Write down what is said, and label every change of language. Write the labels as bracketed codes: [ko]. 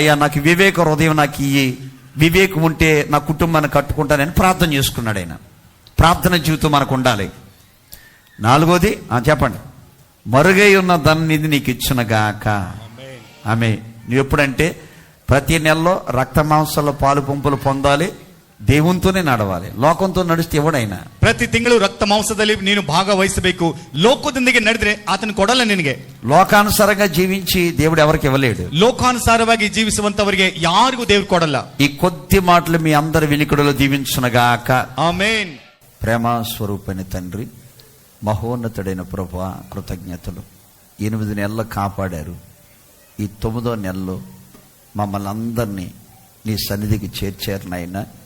[te] అయ్యా, నాకు వివేక హృదయం నాకు ఇయ్యి, వివేకం ఉంటే నా కుటుంబాన్ని కట్టుకుంటానని ప్రార్థన చేసుకున్నాడు ఆయన. ప్రార్థన జీవితం మనకు ఉండాలి. నాలుగోది చెప్పండి, మరుగై ఉన్న ధననిధి నీకు ఇచ్చునుగాక. ఆమె నువ్వు ఎప్పుడంటే ప్రతి నెలలో రక్త మాంసాల పాలు పంపులు పొందాలి, దేవునితోనే నడవాలి. లోకంతో నడిస్తే ఎవడైనా [kn] ಪ್ರತಿ ತಿಂಗಳು ರಕ್ತ ಮಾಂಸದಲ್ಲಿ ನೀನು ಭಾಗವಹಿಸಬೇಕು. ಲೋಕದೊಂದಿಗೆ ನಡೆದ್ರೆ ಆತನು ಕೊಡಲ್ಲ ನಿನಗೆ. [te] లోకానుసారంగా జీవించి దేవుడు ఎవరికి ఇవ్వలేడు. [kn] ಲೋಕಾನುಸಾರವಾಗಿ ಜೀವಿಸುವಂತವರಿಗೆ ಯಾರಿಗೂ ದೇವ್ರು ಕೊಡಲ್ಲ. [te] ఈ కొద్ది మాటలు మీ అందరి వినికిడిలో దీవించునుగాక. ఆమేన్. ప్రేమ స్వరూపైన తండ్రి, మహోన్నతుడైన ప్రభువా, కృతజ్ఞతలు. 8 నెలలు కాపాడారు. ఈ 9వ నెలలో మమ్మల్ని అందరినీ నీ సన్నిధికి చేర్చారు నాయనా.